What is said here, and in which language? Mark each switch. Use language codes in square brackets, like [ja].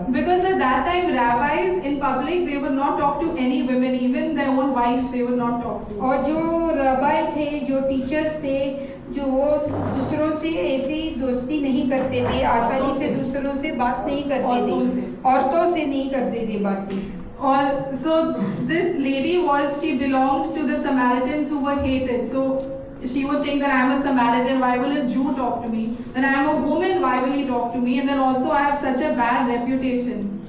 [en] Because at that time rabbis in public they would not talk to any women, even their own wife they would not talk to. [hi] और जो रबाई थे, जो teachers थे, जो वो दूसरों से ऐसी दोस्ती नहीं करते थे, आसानी से दूसरों से बात नहीं करते थे, औरतों से नहीं करते थे बातें। [en] Or so this lady she belonged to the Samaritans who were hated. So she would think that I am a Samaritan, why will a Jew talk to me? Then I am a woman, why will he talk to me? And then also I have such a bad reputation.